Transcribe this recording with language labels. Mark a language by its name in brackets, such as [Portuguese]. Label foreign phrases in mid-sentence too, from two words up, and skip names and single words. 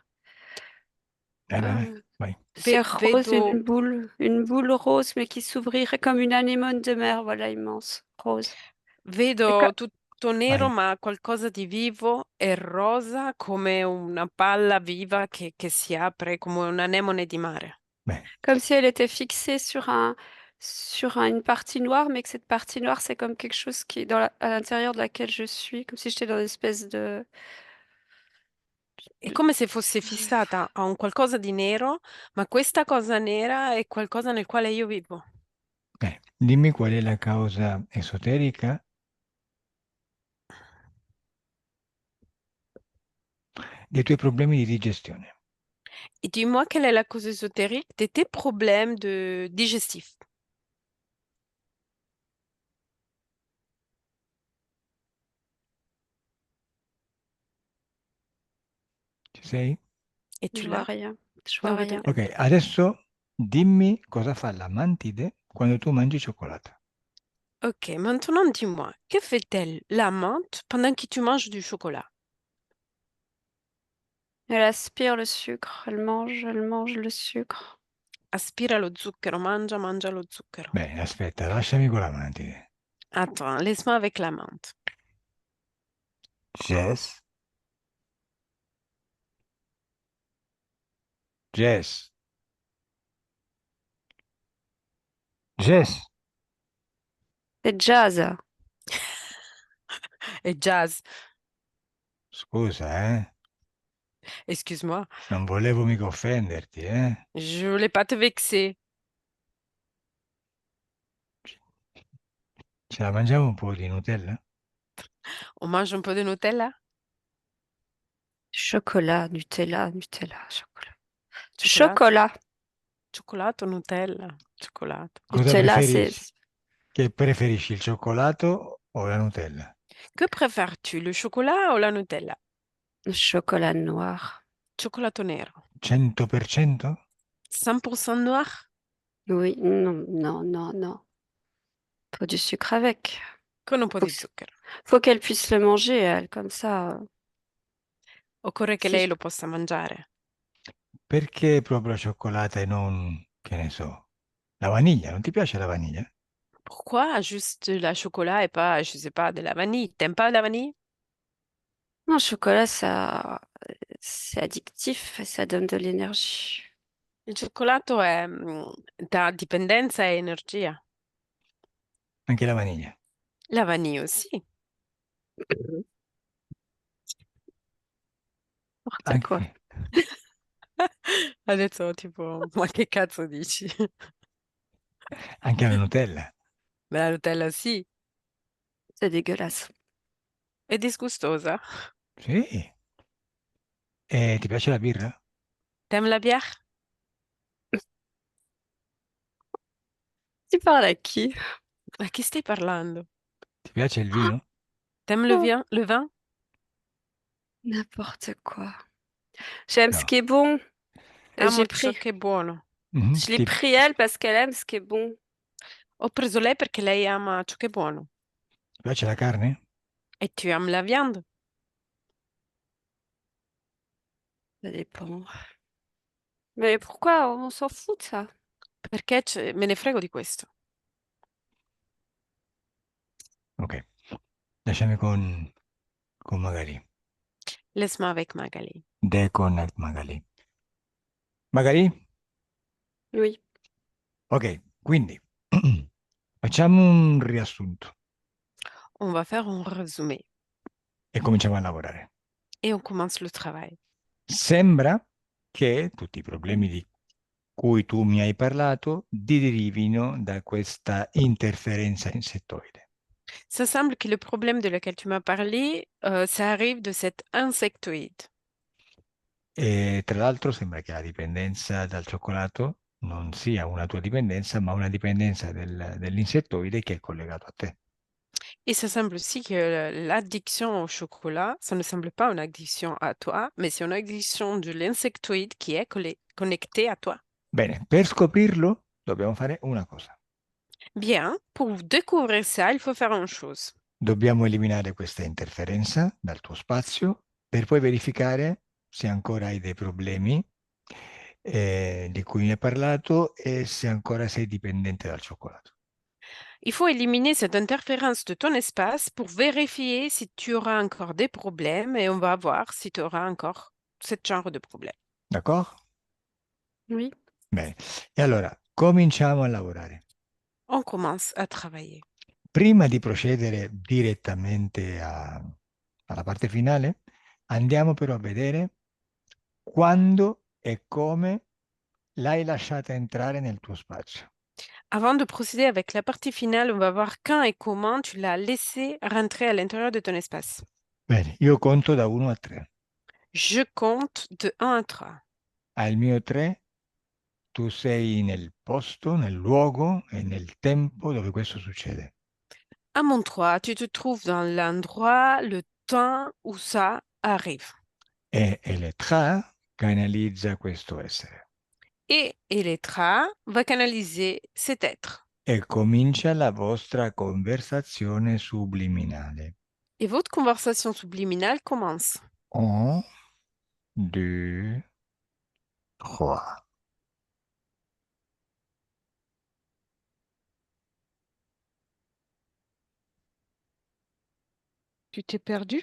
[Italian] Vai, Euh, vai. [French] c'est rose, [Italian] Vedo, [French] une boule rose, mais qui s'ouvrirait comme une anémone de mer, voilà, immense, rose. Et [Italian] vedo tutto nero, Vai. ma qualcosa di vivo e rosa come una palla viva che si apre come un'anemone di mare. Beh, [French] comme si elle était fixée une partie noire, mais que cette partie noire, c'est comme quelque chose qui est à l'intérieur de laquelle je suis, comme si j'étais dans une espèce [Italian] È come se fosse fissata a un qualcosa di nero, ma questa cosa nera è qualcosa nel quale io vivo. dimmi qual è la causa esoterica dei tuoi problemi di digestione. [French] Et dis-moi quelle est la cause ésotérique de tes problèmes de digestifs. [Italian] Ci sei? [French] Es-tu Je vois là? rien. Je vois [Italian] Non vedo [French] rien. [Italian] niente. Ok, adesso dimmi cosa fa la mantide quando tu mangi cioccolata. [French] Ok, maintenant dis-moi, que fait-elle la menthe pendant que tu manges du chocolat? Elle aspire le sucre, elle mange le sucre. [Italian] Aspira lo zucchero, mangia lo zucchero. Bene, aspetta, lasciami con la mantide. [French] Attends, laisse-moi avec la menthe. Jess? Jess? Jess? C'est jazz. Et jazz, [Italian] Scusa, [French] excuse-moi, [Italian] non volevo mica offenderti, [French] je voulais pas te vexer. [Italian] Ce la mangiamo un po' di Nutella? [French] On mange un peu de Nutella? Chocolat, Nutella, chocolat. [Italian] Cioccolato? [French] Chocolat. [Italian] Cioccolato, Nutella, cioccolato. Cosa [French] Nutella, c'est [Italian] preferisci? Che preferisci, il cioccolato o la Nutella? [French] Que préfères-tu, le chocolat ou la Nutella? le chocolat noir. [Italian] Cioccolato nero. 100%? [French] 100% noir? Oui, non, non, non, non. Faut du sucre avec. [Italian] Con un po' [French] Faut, [Italian] di [French] que- [Italian] zucchero. [French] faut qu'elle puisse le manger, elle, comme ça. [Italian] Occorre che Si lei [French] je- [Italian] lo possa mangiare. Perché proprio la cioccolata e non, che ne so, la vaniglia? Non ti piace la vaniglia? [French] Pourquoi juste la chocolat et pas, je sais pas, de la vanille? T'aimes pas la vanille? Non, le chocolat, ça, c'est addictif et ça donne de l'énergie. [Italian] Il cioccolato è, dà dipendenza e energia. Anche la vaniglia. [French] La vanille aussi. N'importe quoi. [Italian] Anche, Adesso tipo, ma che cazzo dici? anche la Nutella. Ma la Nutella sì, [French] C'est dégueulasse. [Italian] è disgustosa. Sì. E ti piace la birra? [French] T'aimes la bière? Tu parles à qui? [Italian] Ma chi stai parlando? Ti piace il vino? [French] T'aimes Oh, le vin? n'importe quoi. J'aime ce [Italian] No. [French] qui est bon. [Italian] Amo [French] J'ai [Italian] ciò [French] pris. [Italian] che è buono. Mhm. [French] Je l'ai pris elle parce qu'elle aime ce qui est bon. [Italian] Ho preso lei perché lei ama ciò che è buono. Ti piace la carne? [French] E tu aimes la viande? Ça dépend. Mais pourquoi? On s'en fout de ça. [Italian] Perché me ne frego di questo. Ok. Lasciami con Magali. [French] Laisse-moi avec Magali. Deconnect Magali. Magali? Oui. [Italian] Ok, quindi facciamo un riassunto [French] On va faire un résumé [Italian] e cominciamo a lavorare. [French] et on commence le travail. [Italian] Sembra che tutti i problemi di cui tu mi hai parlato derivino da questa interferenza insettoide. [French] Ça semble que le problème de lequel tu m'as parlé, ça arrive de cet insectoïde. [Italian] E tra l'altro sembra che la dipendenza dal cioccolato non sia una tua dipendenza, ma una dipendenza dell'insettoide che è collegato a te. [French] Et ça semble aussi que l'addiction au chocolat, ça ne semble pas une addiction à toi, mais c'est une addiction de l'insectoïde qui est connecté à toi. [Italian] Bene, per scoprirlo dobbiamo fare una cosa. [French] Bien, pour découvrir ça, il faut faire une chose. [Italian] Dobbiamo eliminare questa interferenza dal tuo spazio per poi verificare se ancora hai dei problemi di cui mi hai parlato e se ancora sei dipendente dal cioccolato. [French] Il faut éliminer cette interférence de ton espace pour vérifier si tu auras encore des problèmes et on va voir si tu auras encore ce genre de problème. [Italian] D'accordo? [French] Oui. [Italian] Bene. E allora, cominciamo a lavorare. [French] On commence à travailler. [Italian] Prima di procedere direttamente alla parte finale, andiamo però a vedere quando e come l'hai lasciata entrare nel tuo spazio. [French] Avant de procéder avec la partie finale, on va voir quand et comment tu l'as laissé rentrer à l'intérieur de ton espace. [Italian] Bene, io conto da 1 a 3. [French] Je compte de 1 à 3. [Italian] Al mio 3 tu sei nel posto, nel luogo e nel tempo dove questo succede. [French] À mon 3, tu te trouves dans l'endroit, le temps où ça arrive. [Italian] E Elettra canalizza questo essere. [French] Et Elettra va canaliser cet être. [Italian] E comincia la vostra conversazione subliminale. [French] Et votre conversation subliminale commence. [Italian] Oh, 2, 3. [French] Tu t'es perdu?